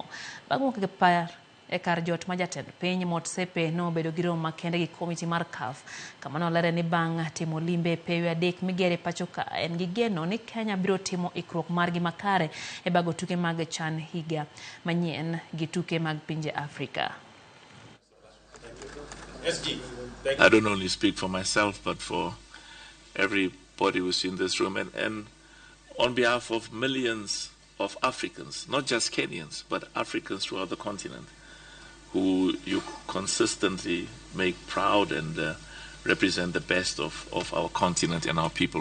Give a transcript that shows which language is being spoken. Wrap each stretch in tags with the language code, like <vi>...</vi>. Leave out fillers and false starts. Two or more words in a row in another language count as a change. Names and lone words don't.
<luo>Bang' wuok par e kar jot ma jatend piny Motsepe nobedo gi romo makende gi komiti mar CAF kama nolere ni bang' timo limbe pewe adek migere pacho ka en gi geno ni Kenya biro timo ikruok margi makare e bago tuke mag chan higa manyien gi tuke mag pinje Afrika.</luo> <en>I don't only speak for myself but for everybody who's in this room and on behalf of millions of Africans, not just Kenyans, but Africans throughout the continent, who you consistently make proud and represent the best of our continent and our people.</en>